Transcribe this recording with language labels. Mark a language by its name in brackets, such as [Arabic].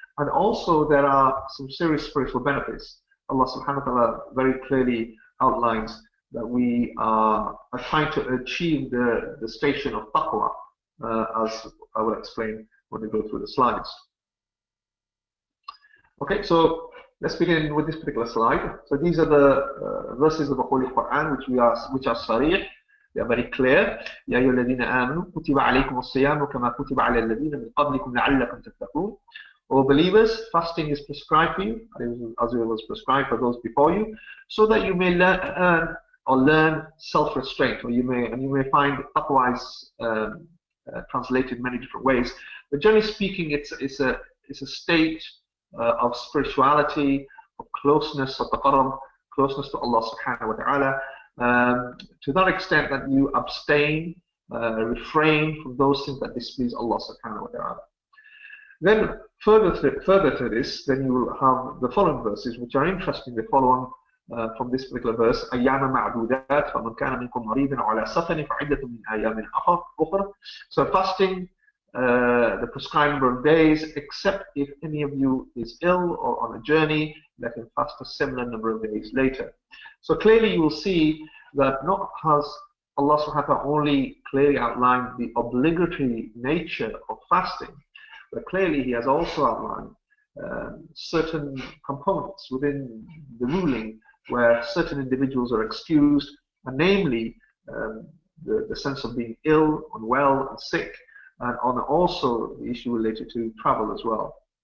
[English] And also there are some serious spiritual benefits. Allah subhanahu wa ta'ala very clearly outlines that we are trying to achieve the station of taqwa, as I will explain when we go through the slides. Okay, so let's begin with this particular slide. So these are the verses of the Holy Quran which are sarih. They are very clear. [Arabic] يا أيها الذين آمنوا كتب عليكم الصيام كما كتب على الذين من قبلكم لعلكم تتقون. [English] O believers, fasting is prescribed for you, as it was prescribed for those before you, so that you may learn self-restraint, or you may find taqwa is translated in many different ways. But generally speaking, it's a state of spirituality, of closeness, of taqarrub, closeness to Allah subhanahu wa ta'ala, to that extent that you abstain, refrain from those things that displease Allah subhanahu wa ta'ala. Then further to this, then you will have the following verses, which are interesting. They follow on from this particular verse. [Arabic] أيام معدودات فمن كان منكم مريضا على سفر فعدة من أيام أخرى. [English] So fasting the prescribed number of days, except if any of you is ill or on a journey, let him fast a similar number of days later. So clearly you will see that not has Allah subhanahu wa ta'ala only clearly outlined the obligatory nature of fasting, but clearly he has also outlined certain components within the ruling where certain individuals are excused, and namely the sense of being ill, unwell, and sick, and on also the issue related to travel as well.